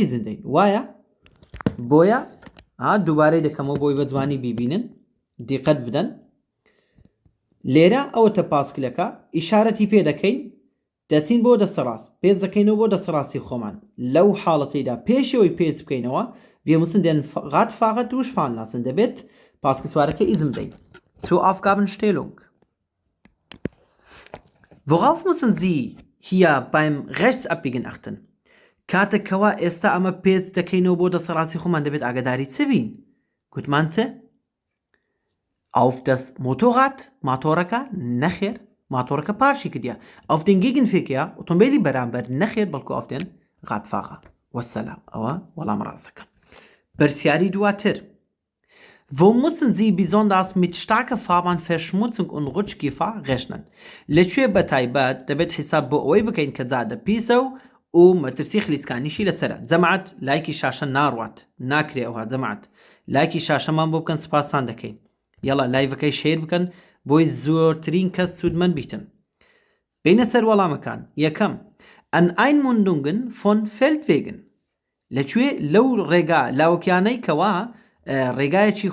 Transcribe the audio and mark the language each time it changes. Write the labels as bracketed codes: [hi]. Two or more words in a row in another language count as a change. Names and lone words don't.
[ckb] زندەین وایە بۆیە دووبارەی دەکەمەوە بۆی بە جوانی بیبینن دیقەت بدەن لێرە ئەوەتە پاسکلەکە ئیشارەتی پێ دەکەین دەچین بۆ دەسەڕاست پێش دەکەینەوە بۆ دەسەڕاستی خۆمان لەو حاڵەتەیدا پێشەوەی پێچ بکەینەوە [de] wir müssen den Radfahrer durchfahren lassen [ckb] دەبێت پاسکسوارەکە ئیزم دەین [de] zur Aufgabenstellung worauf müssen Sie hier beim Rechtsabbiegen achten [ckb] کاتێکەوە ئێستا ئەمە پێچ دەکەینەوە بۆ دەسەڕاستی خۆمان دەبێت ئاگاداری چ بین گوتمانتە [de] auf das Motorrad [ckb] ماتۆڕەکە نەخێر ماتۆڕەکە پارچی کردیا [de] auf den Gegenverkehr [ckb] ئۆتۆمبیلی بەرامبەر نەخێر بەڵکو [de] auf den Radfahrer [ckb] وەسەلام ئەوە وەڵام ڕاستەکە پرسیاری دواتر [de] Wo müssen Sie besonders mit starker Fahrbahnverschmutzung und Rutschgefahr rechnen? [ckb] لەکوێ بەتایبەت دەبێت حیساب بۆ ئەوەی بکەین کە جادە پیسە و مەترسی خلیسکانیشی لەسەرە جەماعەت لایکی شاشە ناڕوات ناکرێ ئەوها جەماعەت لایکی شاشەمان بۆ بکەن سپاسان دەکەین یەڵا لایڤەکەی شێر بکەن بۆی زۆرترین کەس سوودمەند بیتن بینە سەر وەڵامەکان یەکەم [de] An Einmündungen von Feldwegen [ckb] لەکوێ لەو ڕێگا لاوەکیانەی کەوا ڕێگایەکی